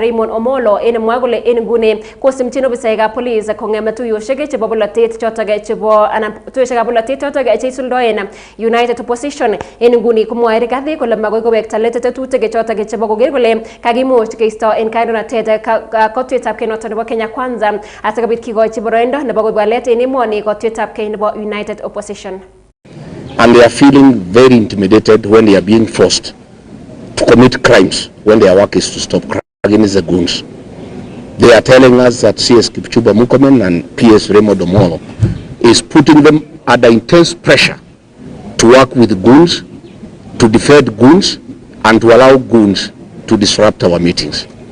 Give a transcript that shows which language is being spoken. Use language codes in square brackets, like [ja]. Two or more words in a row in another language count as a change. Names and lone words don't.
[kln] Raymond Omolo en mwa kole en nguni kosimchin ofisaekab police kong'em tuyoshek chebo bolotet chotok chebo anan tuyoshekab bolotet chotok cheisuldoen [en] United Opposition [kln] en nguni komwoe Rigathi kole magoi kowekta let tetutik chotok chebo koker kole kakimuch keisto en kandoinatet kotuyetab kei noton nebo Kenya Kwanza asikobit kikochi boroindo nebo kobwalet en emoni kotuyetab kei nebo [en] United Opposition. And they are feeling very intimidated when they are being forced to commit crimes when their work is to stop crime against the goons. They are telling us that CS Kipchumba Murkomen and PS Raymond Omolo is putting them under intense pressure to work with goons, to defend goons, and to allow goons to disrupt our meetings.